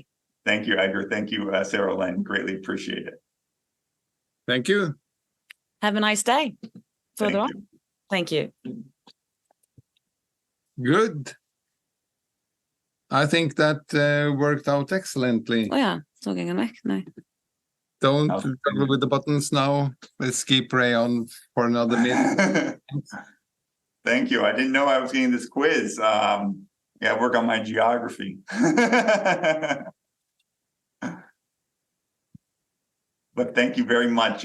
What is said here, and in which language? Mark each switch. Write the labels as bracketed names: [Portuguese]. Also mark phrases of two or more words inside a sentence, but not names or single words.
[English] Thank you, Edgar. Thank you, Sarah Lynn. Greatly appreciate it. Thank you. Have a nice day. Further on. You. Thank you. Good. I think that worked out excellently. [Norwegian] Ja, så ging han vekk. Nei. [English] Don't struggle with the buttons now. Let's keep Ray on for another minute. Thank you. I didn't know I was getting this quiz. Work on my geography. But thank you very much.